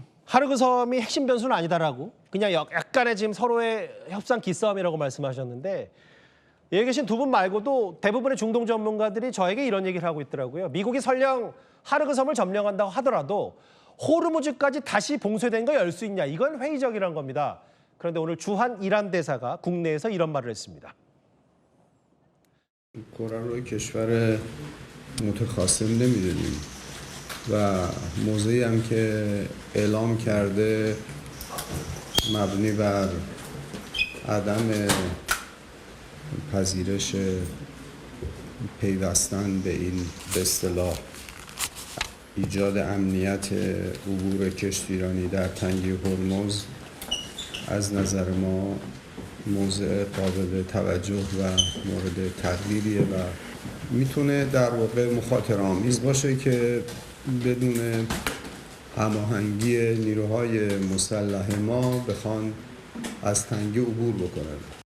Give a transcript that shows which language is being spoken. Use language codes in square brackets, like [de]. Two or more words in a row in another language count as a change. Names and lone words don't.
[ko] 하르그섬이 핵심 변수는 아니다라고 그냥 약간의 지금 서로의 협상 기싸움이라고 말씀하셨는데 여기 계신 두 분 말고도 대부분의 중동 전문가들이 저에게 이런 얘기를 하고 있더라고요. 미국이 설령 하르그섬을 점령한다고 하더라도 호르무즈까지 다시 봉쇄된 거 열 수 있냐. 이건 회의적이라는 겁니다. 그런데 오늘 주한 이란 대사가 국내에서 이런 말을 했습니다. [fa] کره رو کشور متخاصم نمیدونیم و موضعی هم که اعلام کرده مبنی بر عدم پذیرش پیوستن به این به اصطلاح ایجاد امنیت عبور کشتیرانی در تنگه هرمز از نظر ما موضع قابل توجه و مورد تقدیریه و میتونه در واقع مخاطره آمیز باشه که بدون هماهنگی نیروهای مسلح ما بخوان از تنگه عبور بکنن.